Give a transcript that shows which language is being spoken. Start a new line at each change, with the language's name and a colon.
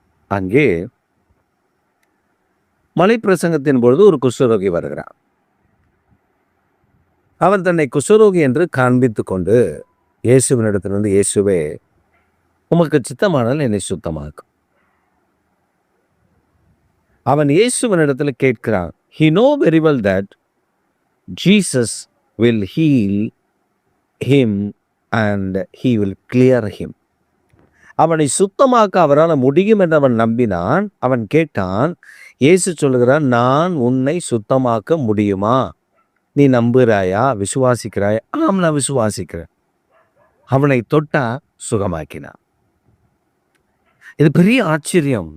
Tamil: அங்கே மலை பிரசங்கத்தின் பொழுது ஒரு குஷ்டரோகி வருகிறார். அவன் தன்னை குஷ்டரோகி என்று காண்பித்து கொண்டு இயேசுவினிடத்திலிருந்து, இயேசுவே உமக்கு சித்தமானால் என்னை சுத்தமாக்கும். அவன் இயேசுவினிடத்தில் கேட்கிறான்.
English: He know very well that Jesus will heal him and he will clear him.
Tamil: அவனை சுத்தமாக்க அவரால் முடியும் என்று அவன் நம்பினான். அவன் கேட்டான். இயேசு சொல்லுகிறான், நான் உன்னை சுத்தமாக்க முடியுமா? நீ நம்புகிறாயா, விசுவாசிக்கிறாயா? ஆம், நான் விசுவாசிக்கிறேன். அவனை தொட்டா சுகமாக்கினான். இது பெரிய ஆச்சரியம்.